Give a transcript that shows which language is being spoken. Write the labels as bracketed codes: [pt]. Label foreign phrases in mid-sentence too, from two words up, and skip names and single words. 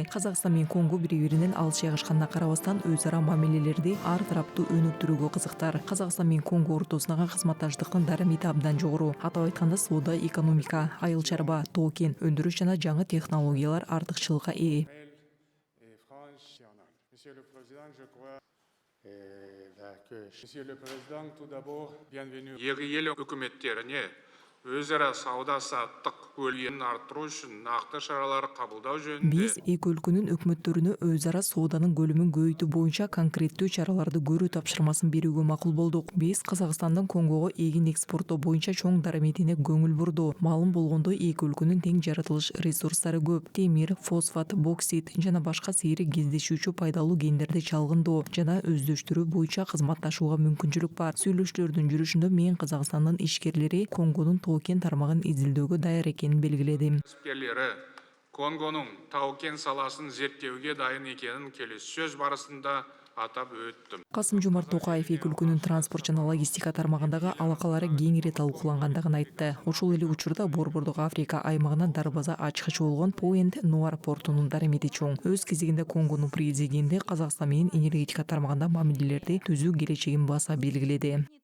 [ky] Казакстан менен Конго бири-биринен алыс жайгашканына карабастан өз ара мамилелерди ар тараптуу өнүктүрүүгө кызыктар. Казакстан менен Конго ортосундагы кызматташтыктын дарамити абдан жогору. Атап айтканда соода, экономика, айыл чарба, тоо кен өндүрүш жана жаңы технологиялар артыкчылыкка ээ. [kk] Екі ел үкіметтеріне өзара сауда-саттық көлемін арттыру үшін нақты шаралар қабылдау жөнінде [ky] Биз эки өлкөнүн өкмөттөрүнө өз ара сооданын көлөмүн көбөйтүү боюнча конкреттүү чараларды көрүү тапшырмасын берүүгө макул болдук. Биз Казакстандын Конгого эгин экспорттоо боюнча чоң дараметине көңүл бурду. Маалым болгондой эки өлкөнүн тең жаратылыш ресурстары көп. Темир, фосфат, боксит жана башка сейрек кездешүүчү пайдалуу кендерди чалгындоо жана өздөштүрүү боюнча кызматташууга мүмкүнчүлүк бар. Сүйлөшүүлөрдүн жүрүшүндө мен Казакстандын ишкерлери Конгонун тоо кен тармагын изилдөөгө даяр экенин белгиледи. [kk] кәсіпкерлері Конгоның тау-кен саласын зерттеуге дайын екенін келіссөз барысында атап өттім. [ky] Касым-Жомарт Токаев эки өлкөнүн транспорт жана логистика тармагындагы алакалары кеңири талкуулангандыгын айтты. Ошол эле учурда Борбордук Африка аймагына дарбаза ачкычы болгон Пойнт-Нуар портунун дарамети чоң. Өз кезегинде Конгонун президенти Казакстан менен энергетика тармагында мамилелерди түзүү келечегин баса белгиледи.